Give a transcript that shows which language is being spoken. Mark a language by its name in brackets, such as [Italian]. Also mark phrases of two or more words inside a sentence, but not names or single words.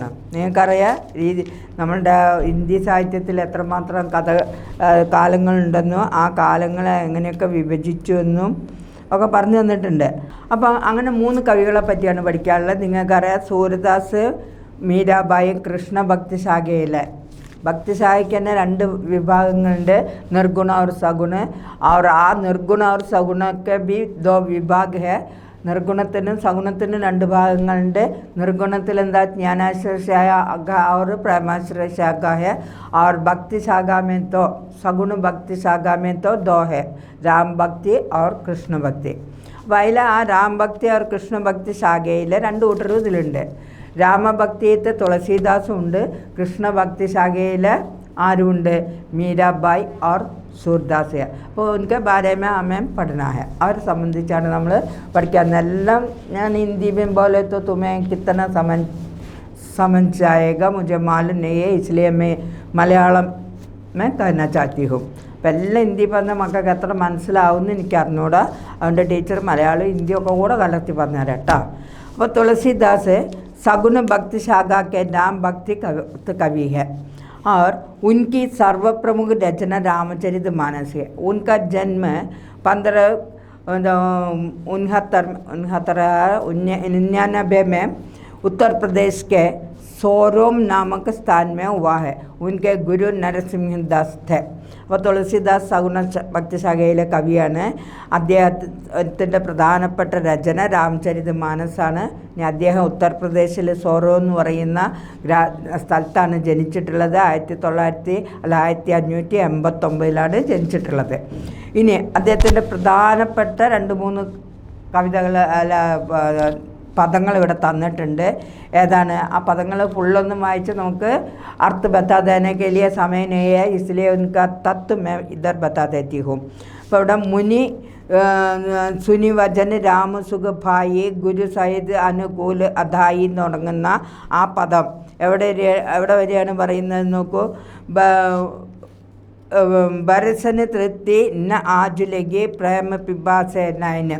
[Malayalam] നിങ്ങൾക്കറിയാം നമ്മളുടെ ഹിന്ദി സാഹിത്യത്തിൽ എത്രമാത്രം കാലങ്ങളുണ്ടെന്നോ ആ കാലങ്ങളെ എങ്ങനെയൊക്കെ വിഭജിച്ചു എന്നും ഒക്കെ പറഞ്ഞു തന്നിട്ടുണ്ട്. അപ്പം അങ്ങനെ 3 കവികളെ പറ്റിയാണ് പഠിക്കാനുള്ളത്. നിങ്ങൾക്കറിയാം സൂർദാസ്, മീരാബായി കൃഷ്ണ ഭക്തിശാഖയിലെ ഭക്തിശാഖയ്ക്ക് തന്നെ 2 വിഭാഗങ്ങളുണ്ട്, നിർഗുണ [Hindi] और सगुण. और ആ നിർഗുണ और सगुण के भी 2 विभाग है. [Malayalam] നിർഗുണത്തിനും സഗുണത്തിനും 2 ഭാഗങ്ങളുണ്ട്. നിർഗുണത്തിൽ എന്താ [Hindi] ജ്ഞാനാശ്രയ शाखा और प्रेमाश्रय शाखा है. और भक्ति शाखा में तो सगुण भक्ति शाखा में तो 2 है, राम भक्ति और कृष्ण भक्ति. [Malayalam] അപ്പോൾ അതിൽ ആ രാം ഭക്തി और കൃഷ്ണ ഭക്തി ശാഖയിൽ 2 കൂട്ടരും ഇതിലുണ്ട്. രാമഭക്തിയത്തെ തുളസീദാസും ഉണ്ട്, കൃഷ്ണഭക്തി ശാഖയിൽ ആരുമുണ്ട്, മീരാബായി [Hindi] और सूरदास है. അപ്പോൾ उनके बारे में हमें पढ़ना है. [Malayalam] അവരെ സംബന്ധിച്ചാണ് നമ്മൾ പഠിക്കാൻ. എല്ലാം ഞാൻ ഹിന്ദി [Hindi] में बोले तो तुम्हें कितना समझ जाएगा मुझे मालूम नहीं है, इसलिए मैं മലയാളം में कहना चाहती हूँ. [Malayalam] അപ്പോൾ എല്ലാം ഹിന്ദി പറഞ്ഞ മക്കൾക്ക് എത്ര മനസ്സിലാവുമെന്ന് എനിക്ക് അറിഞ്ഞൂടാ. അതുകൊണ്ട് ടീച്ചർ മലയാളം ഹിന്ദിയൊക്കെ കൂടെ കലർത്തി പറഞ്ഞുതരാം കേട്ടോ. [Hindi] അപ്പോൾ തുളസീദാസ് सगुण भक्ति शाखा के नाम भक्ति कवि है और उनकी सर्वप्रमुख रचना रामचरितमानस है. उनका जन्म 1599 में उत्तर प्रदेश के सोरोम नामक स्थान में हुआ है. उनके गुरु नरसिंह दास थे. [Malayalam] അപ്പോൾ തുളസീദാസ് സഗുണ ഭക്തിശാഖയിലെ കവിയാണ്. അദ്ദേഹത്തിൻ്റെ പ്രധാനപ്പെട്ട രചന രാമചരിതമാനസാണ്. അദ്ദേഹം ഉത്തർപ്രദേശിൽ സോറോ എന്ന് പറയുന്ന സ്ഥലത്താണ് ജനിച്ചിട്ടുള്ളത്. 1589 ജനിച്ചിട്ടുള്ളത്. ഇനി അദ്ദേഹത്തിൻ്റെ പ്രധാനപ്പെട്ട 2-3 കവിതകൾ പദങ്ങൾ ഇവിടെ തന്നിട്ടുണ്ട്. ഏതാണ് ആ പദങ്ങൾ ഫുള്ളൊന്നും വായിച്ച് നമുക്ക് [Hindi] अर्थ बता देने के लिए समय नहीं है, इसलिए उनका तत्व मैं इधर बता देती हूँ. [Malayalam] അപ്പോൾ ഇവിടെ [Hindi] मुनि सुनि वचन रामसुख भाई गुरु सहित अनुकूल अधाई [Malayalam] എന്ന് തുടങ്ങുന്ന ആ പദം എവിടെ വരെയാണ് പറയുന്നത് നോക്കൂ. [Hindi] बरसन तृप्ति न आजुलकि प्रेम पिपासेनयन.